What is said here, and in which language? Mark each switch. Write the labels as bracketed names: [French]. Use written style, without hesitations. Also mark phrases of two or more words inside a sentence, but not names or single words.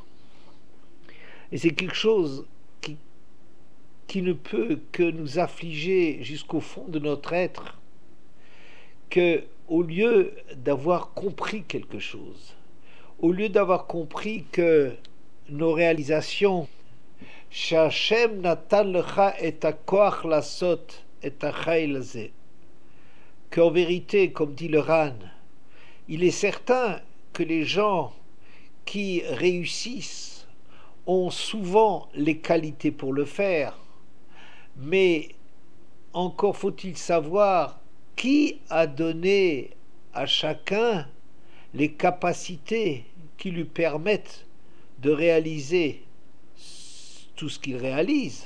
[French] Et c'est quelque chose qui ne peut que nous affliger jusqu'au fond de notre être, que au lieu d'avoir compris quelque chose, au lieu d'avoir compris que nos réalisations, qu'Hashem [Hebrew] נתן לך את הכח לעשות את החיל הזה, [French] qu'en vérité, comme dit le Ran, il est certain que les gens qui réussissent ont souvent les qualités pour le faire, mais encore faut-il savoir qui a donné à chacun les capacités qui lui permettent de réaliser tout ce qu'il réalise.